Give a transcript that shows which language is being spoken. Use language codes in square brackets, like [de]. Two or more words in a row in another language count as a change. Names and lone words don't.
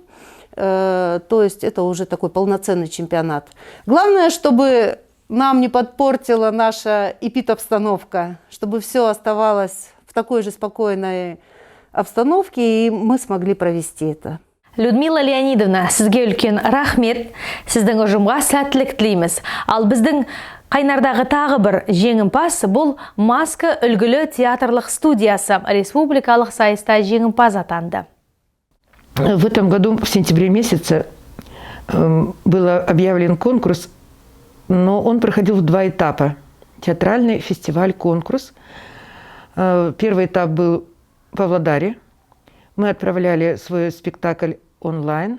[ru] То есть это уже такой полноценный чемпионат. Главное, чтобы нам не подпортила наша эпид-обстановка, чтобы все оставалось в такой же спокойной обстановке, и мы смогли провести это. Людмила Леонидовна, [kk] сізге үлкен рахмет, сіздің ұжымға сәттілік тілейміз. Ал біздің Қайнардағы тағы бір жеңімпаз бұл Маска үлгілі театрлық студиясы республикалық сайыста жеңімпаз атанды. [ru] В этом году, в сентябре месяце, был объявлен конкурс, но он проходил в 2 этапа. Театральный фестиваль-конкурс. Первый этап был в Павлодаре. Мы отправляли свой спектакль онлайн.